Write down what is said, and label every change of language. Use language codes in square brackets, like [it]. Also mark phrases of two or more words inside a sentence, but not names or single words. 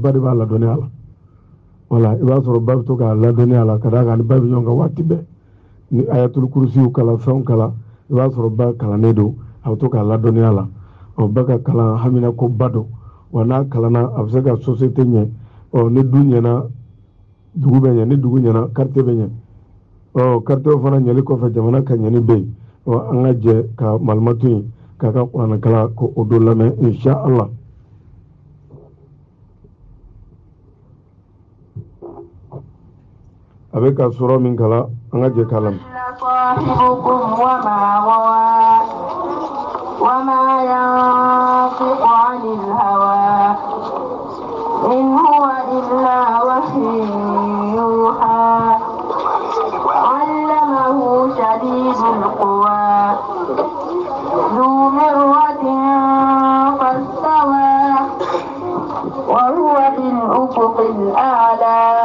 [bm] ba de b'a ladɔnniya la wala i b'a sɔrɔ ba bɛ to k'a ladɔnniya la ka d'a kan ni ba bɛ ɲɔgɔn kan waati bɛɛ ni ayatul kurusiw kalan fɛnw kalan i b'a sɔrɔ ba kalannen don a bɛ to k'a ladɔnniya la ba ka kalan hamina ko ba don wa n'a kalanna a bɛ se ka société ɲɛ ni du ɲɛna dugu bɛ ɲɛ ni dugu ɲɛna quartier bɛ ɲɛ quartier fana ɲɛli kɔfɛ jamana ka ɲɛni bɛ yen an ka jɛ ka malimatu in k'a ka kuranɛ kalan ko o don lamɛn [ar] إن شاء الله. [bm] a bɛ ka sura min kalan an ka jɛ k'a lamɛn. [ar] وما ينطق عن الهوى إن هو إلا وحي يوحى علمه شديد القوى ذو مرة فاستوى وهو بالأفق الأعلى